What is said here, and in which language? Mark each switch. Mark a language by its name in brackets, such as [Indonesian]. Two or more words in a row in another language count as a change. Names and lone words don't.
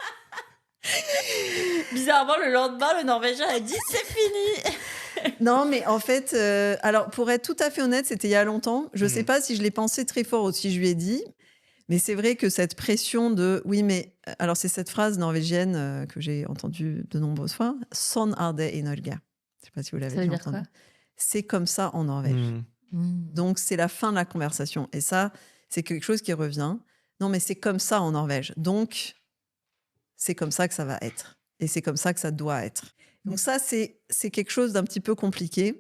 [French] Bizarrement, le lendemain, le Norvégien a dit c'est fini. Non, mais en fait, alors pour être tout à fait honnête, c'était il y a longtemps. Je sais Mhm. pas si je l'ai pensé très fort ou si je lui ai dit, mais c'est vrai que cette pression de oui, mais alors c'est cette phrase norvégienne que j'ai entendue de nombreuses fois. [Norwegian] Sånn er det i Norge. [French] Je sais pas si vous l'avez Ça veut déjà dire quoi? entendu. C'est comme ça en Norvège. Hmm. Donc c'est la fin de la conversation. Et ça, c'est quelque chose qui revient. Non, mais c'est comme ça en Norvège. Donc c'est comme ça que ça va être. Et c'est comme ça que ça doit être. Donc ça, c'est quelque chose d'un petit peu compliqué.